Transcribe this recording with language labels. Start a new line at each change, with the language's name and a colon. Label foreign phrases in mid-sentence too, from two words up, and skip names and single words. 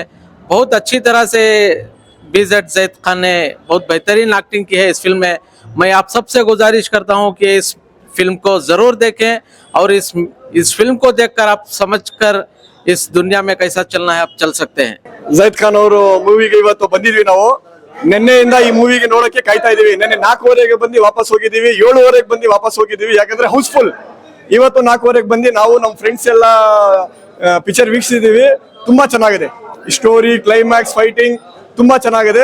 Hindi: बहुत अच्छी तरह से जैद खान ने बहुत बेहतरीन एक्टिंग की है इस फिल्म में. मैं आप सबसे गुजारिश करता हूँ कि इस फिल्म को जरूर देखें और इस फिल्म को देखकर आप समझकर इस दुनिया में कैसा चलना है आप चल सकते हैं.
Kannada: ಜೈದ್ ಖಾನ್ ಅವರು ಮೂವಿಗೆ ಇವತ್ತು ಬಂದಿದ್ವಿ. ನಾವು ನಿನ್ನೆಯಿಂದ ಈ ಮೂವಿಗೆ ನೋಡಕ್ಕೆ ಕಾಯ್ತಾ ಇದೀವಿ. ನಿನ್ನೆ 4:15ಗೆ ಬಂದು ವಾಪಸ್ ಹೋಗಿದ್ದೀವಿ, 7:15ಗೆ ಬಂದು ವಾಪಸ್ ಹೋಗಿದ್ದೀವಿ. ಯಾಕಂದ್ರೆ ಹೌಸ್ಫುಲ್. ಇವತ್ತು 4:15ಗೆ ಬಂದು ನಾವು ನಮ್ಮ ಫ್ರೆಂಡ್ಸ್ ಎಲ್ಲ ಪಿಕ್ಚರ್ ವೀಕ್ಷಿಸಿದೀವಿ. ತುಂಬಾ ಚೆನ್ನಾಗಿದೆ. ಸ್ಟೋರಿ, ಕ್ಲೈಮ್ಯಾಕ್ಸ್, ಫೈಟಿಂಗ್ ತುಂಬಾ ಚೆನ್ನಾಗಿದೆ.